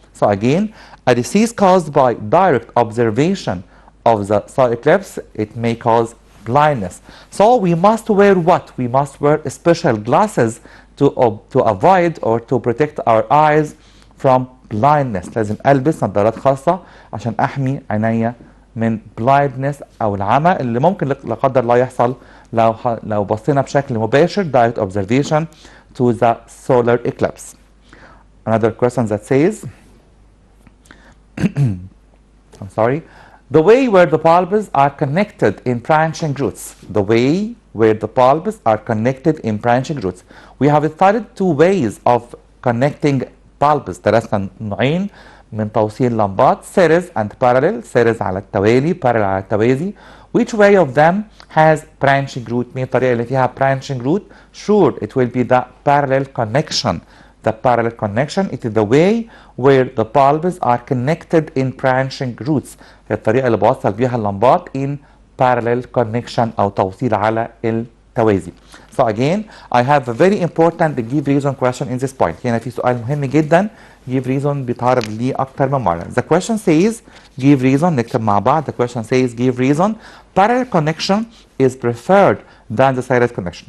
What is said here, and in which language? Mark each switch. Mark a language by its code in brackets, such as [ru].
[en] So again, a disease caused by direct observation of the solar eclipse, it may cause blindness. So we must wear what? We must wear special glasses to avoid or to protect our eyes from blindness. [ar] لازم ألبس نظارات خاصة عشان أحمي عينيا من blindness أو العمى اللي ممكن لا قدر الله يحصل لو بصينا بشكل مباشر [en] direct observation to the solar eclipse. Another question that says, I'm sorry, the way where the bulbs are connected in branching roots. The way where the bulbs are connected in branching roots. We have studied two ways of connecting bulbs. [ar] درسنا نوعين من توصيل لمبات, series and parallel. series على التوالي, parallel على التوازي. [en] Which way of them has branching root? [ar] مين الطريقة اللي فيها branching root? [en] Sure, it will be the parallel connection. The parallel connection, it is the way where the bulbs are connected in branching roots. [ar] هي الطريقة اللي بوصل بيها اللمبات [en] in parallel connection [ar] أو توصيل على التوازي. [en] So again, I have a very important give reason question in this point. [ar] هنا في سؤال مهم جدا give reason بيتعرض ليه أكتر من مرة. [en] The question says give reason, [ar] نكتب مع بعض. [en] The question says give reason. Parallel connection is preferred than the series connection.